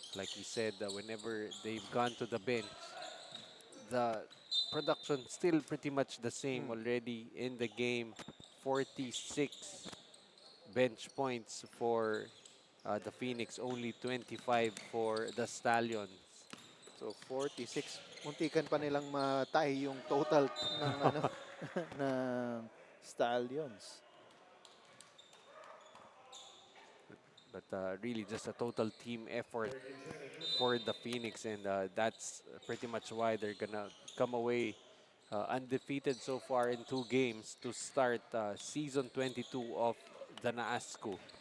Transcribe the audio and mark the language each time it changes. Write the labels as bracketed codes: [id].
[en] Like we said, whenever they've gone to the bench, the production still pretty much the same already in the game. 46 bench points for the Phoenix, only 25 for the Stallions. So 46. [tl] Muntikan pa nilang matay yung total ng ano ng Stallions. [en] But really just a total team effort for the Phoenix, and that's pretty much why they're gonna come away undefeated so far in 2 games to start season 22 of the NAASCU.